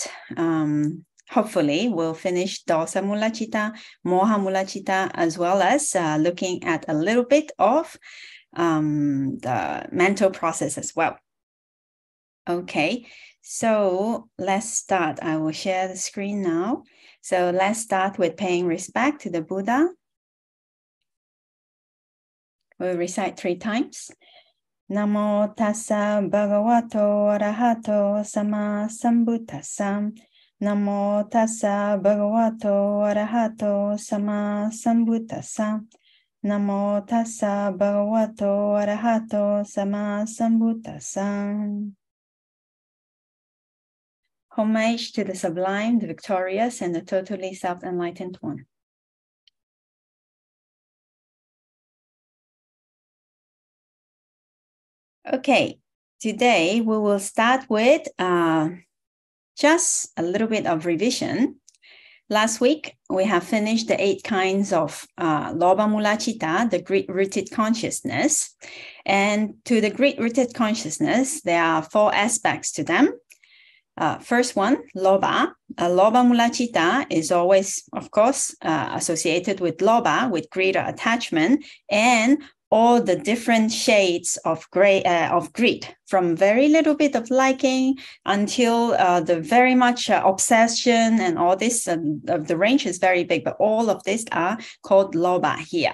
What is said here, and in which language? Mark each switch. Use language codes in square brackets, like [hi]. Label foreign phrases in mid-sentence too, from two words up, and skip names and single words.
[en] Hopefully, we'll finish [pi] Dosamūla Citta, Mohamūla Citta, [en] as well as looking at a little bit of the mental process as well. Okay, so let's start. I will share the screen now. So let's start with paying respect to the Buddha. We'll recite 3 times. [pi] Namo tassa bhagavato arahato sama sambuddhassa. Namo tassa bhagavato arahato sama sambuddhassa. Namo tassa bhagavato arahato sama sambuddhassa. [en] Homage to the sublime, the victorious, and the totally self-enlightened one. Okay, today we will start with just a little bit of revision. Last week, we have finished the 8 kinds of [pi] Dosamūla Citta, [en] the greed-rooted consciousness. And to the greed-rooted consciousness, there are 4 aspects to them. First one, lobha. [pi] Dosamūla Citta [en] is always, of course, associated with lobha, with greed or attachment, and all the different shades of greed, from very little bit of liking until the very much obsession and all this. The range is very big, but all of these are called lobha here.